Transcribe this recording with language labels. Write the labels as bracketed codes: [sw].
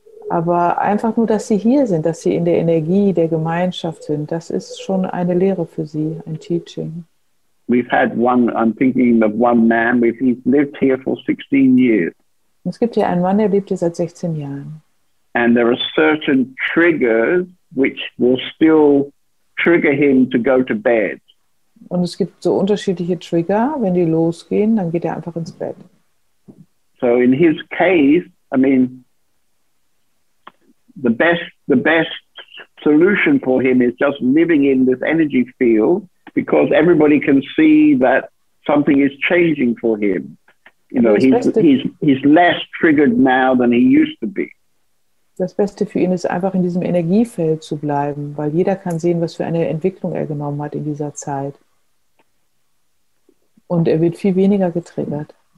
[de] Aber einfach nur, dass sie hier sind, dass sie in der Energie der Gemeinschaft sind, das ist schon eine Lehre für sie, ein Teaching. [en] We've had I'm thinking of one man, he's lived here for 16 years. [de] Es gibt hier einen Mann, der lebt hier seit 16 Jahren. [en] And there are certain triggers which will still trigger him to go to bed. [de] Und es gibt so unterschiedliche Trigger. Wenn die losgehen, dann geht er einfach ins Bett. [en] So in his case, I mean, the best solution for him is just living in this energy field, because everybody can see that something is changing for him. You know, he's less triggered now than he used to be. [de] Das Beste für ihn ist einfach in diesem Energiefeld zu bleiben, weil jeder kann sehen, was für eine Entwicklung er genommen hat in dieser Zeit. Und er wird viel weniger getriggert.